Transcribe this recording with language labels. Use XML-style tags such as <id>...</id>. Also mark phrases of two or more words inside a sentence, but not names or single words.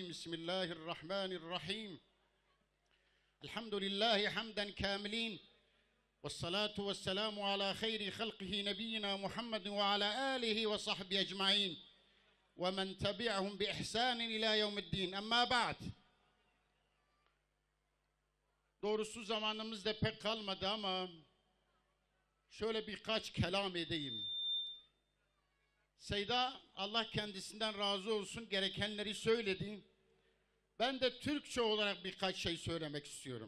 <ar>بسم الله الرحمن الرحيم. الحمد لله حمدا كاملين، والصلاة والسلام على خير خلقه نبينا محمد وعلى آله وصحبه أجمعين ومن تبعهم بإحسان إلى يوم الدين. أما بعد.</ar> <tr>Doğrusu zamanımız da pek kalmadı ama şöyle birkaç kelam edeyim. Seyda, Allah kendisinden razı olsun, gerekenleri söyledi. Ben de Türkçe olarak birkaç şey söylemek istiyorum.</tr>